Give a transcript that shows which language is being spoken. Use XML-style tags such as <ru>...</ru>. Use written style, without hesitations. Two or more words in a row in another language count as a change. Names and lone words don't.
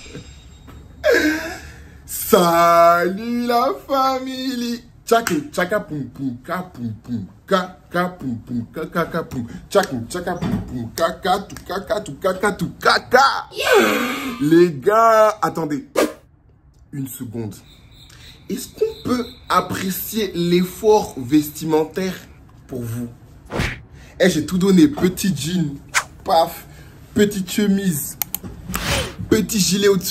<fr>Salut la famille. Tchakin, tchaka poum poum, ka poum poum, ka poum poum, ka poum. Tchakin, tchaka poum poum, ka tout kaka. Les gars, attendez une seconde. Est-ce qu'on peut apprécier l'effort vestimentaire pour vous? Eh, j'ai tout donné. Petit jean, paf, petite chemise, petit gilet au-dessus.</fr>